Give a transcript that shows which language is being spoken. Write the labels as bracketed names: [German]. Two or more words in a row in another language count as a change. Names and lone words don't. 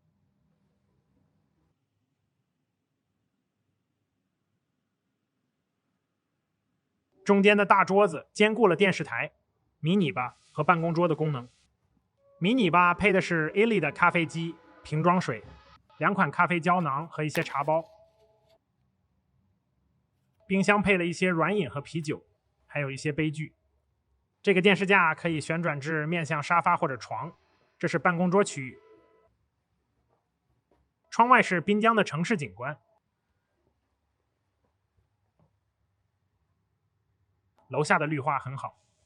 [Chinese] 中間的大桌子兼顧了電視台、迷你吧和辦公桌的功能。迷你吧配的是 Illy 的咖啡機、瓶裝水、2款咖啡膠囊和一些茶包。冰箱配了一些軟飲和啤酒，還有一些杯具。這個電視架可以旋轉至面向沙發或者床，這是辦公桌區域。窗外是濱江的城市景觀。樓下的綠化很好。